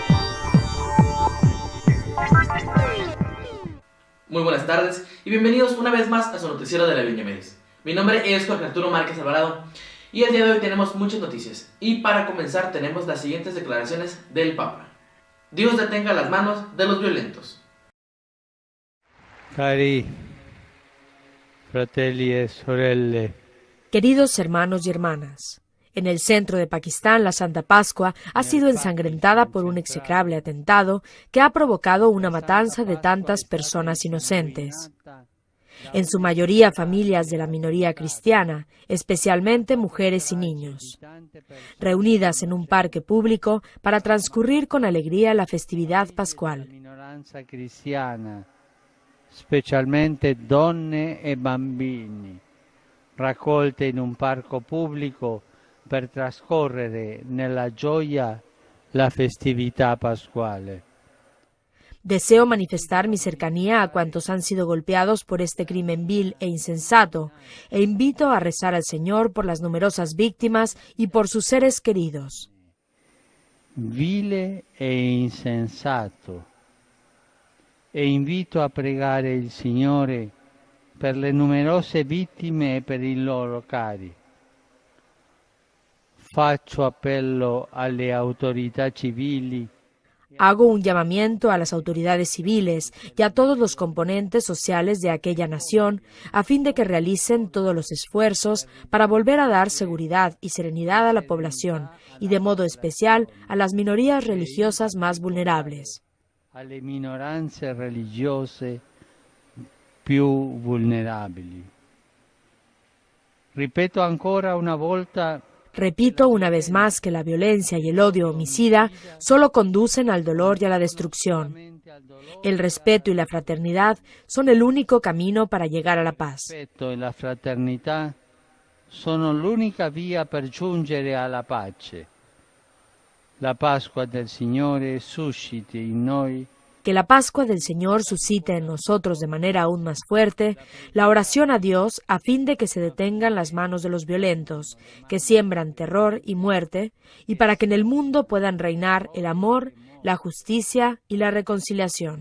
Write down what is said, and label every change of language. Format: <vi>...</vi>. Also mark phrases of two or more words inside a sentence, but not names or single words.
<es>Muy buenas tardes y bienvenidos una vez más a su noticiero de La Viña Medis. Mi nombre es Jorge Arturo Márquez Alvarado y el día de hoy tenemos muchas noticias. Y para comenzar tenemos las siguientes declaraciones del Papa. Dios detenga las manos de los violentos.</es> <it>Cari fratelli e sorelle.</it> <es>Queridos hermanos y hermanas, en el centro de Pakistán la Santa Pascua ha sido ensangrentada por un execrable atentado que ha provocado una matanza de tantas personas inocentes. En su mayoría familias de la minoría cristiana, especialmente mujeres y niños, reunidas en un parque público para transcurrir con alegría la festividad pascual.</es> <it>Specialmente donne e bambini, raccolte in un parco pubblico per trascorrere nella gioia la festività pasquale.</it> <es>Deseo manifestar mi cercanía a cuantos han sido golpeados por este crimen vil e insensato, e invito a rezar al Señor por las numerosas víctimas y por sus seres queridos.</es> <it>Vile e insensato. E invito a pregare il Signore per le numerose vittime e per i loro cari. Faccio appello alle autorità civili.</it> <es>Hago un llamamiento a las autoridades civiles y a todos los componentes sociales de aquella nación a fin de que realicen todos los esfuerzos para volver a dar seguridad y serenidad a la población y de modo especial a las minorías religiosas más vulnerables.</es> <it>Alle minoranze religiose più vulnerabili.</it> <es>Repito una vez más que la violencia y el odio homicida solo conducen al dolor y a la destrucción. El respeto y la fraternidad son el único camino para llegar a la paz. El respeto y la</es> <it>fraternità sono l'unica via per giungere alla pace. La Pascua del Signore susciti in noi.</it> <es>Que la Pascua del Señor suscite en nosotros de manera aún más fuerte la oración a Dios a fin de que se detengan las manos de los violentos, que siembran terror y muerte, y para que en el mundo puedan reinar el amor, la justicia y la reconciliación.</es>